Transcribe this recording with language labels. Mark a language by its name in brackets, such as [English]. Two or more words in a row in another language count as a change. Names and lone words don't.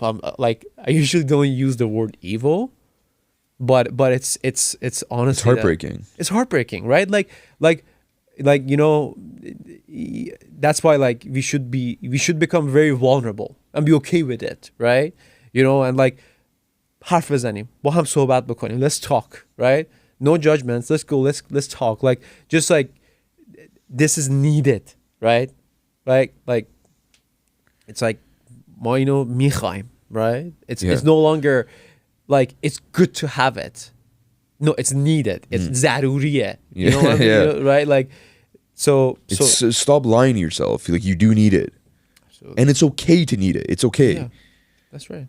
[English] I usually don't use the word evil, but it's honestly, It's heartbreaking. It's heartbreaking, right? That's why, like, we should become very vulnerable and be okay with it, right? And like, [Persian] حرف بزنیم با هم صحبت بکنیم, [English] let's talk, right? No judgments, let's go, let's talk, like, just like, this is needed, right? Like it's like [Persian] ما اینو میخوایم, [English] right? It's no longer like it's good to have it. No, it's needed. It's ضروریه. You know what I mean? Yeah. Right? Like, so stop lying to yourself. Like, you do need it. Absolutely. And it's okay to need it. It's okay. Yeah, that's right.